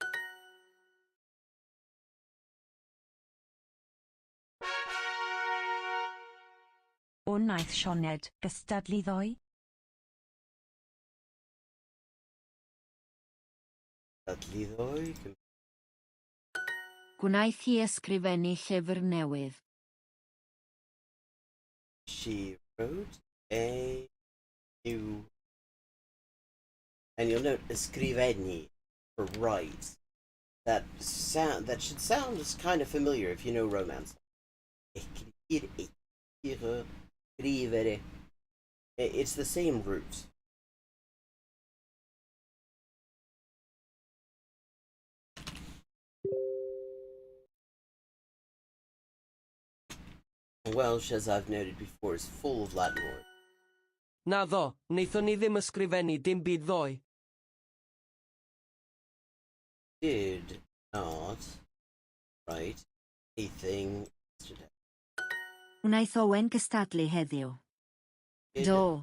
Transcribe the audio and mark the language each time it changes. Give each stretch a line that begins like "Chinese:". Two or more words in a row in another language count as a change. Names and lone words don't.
Welsh: O wnaeth Sioned gystadlu ddoe? Dadliddoi. Gwnaeth hi ysgrifennu llyfr newydd.
English: She wrote a new. And you'll note ysgrifennu for write. That should sound just kind of familiar if you know Romance. Scrivere. It's the same root. Welsh, as I've noted before, is full of Latin words.
Welsh: Naddo, wnaethon ni ddim ysgrifennu dim byd ddoe.
English: Did not write anything yesterday.
Welsh: Wnaeth Owen gystadlu heddiw.
English: Did
Welsh: Do.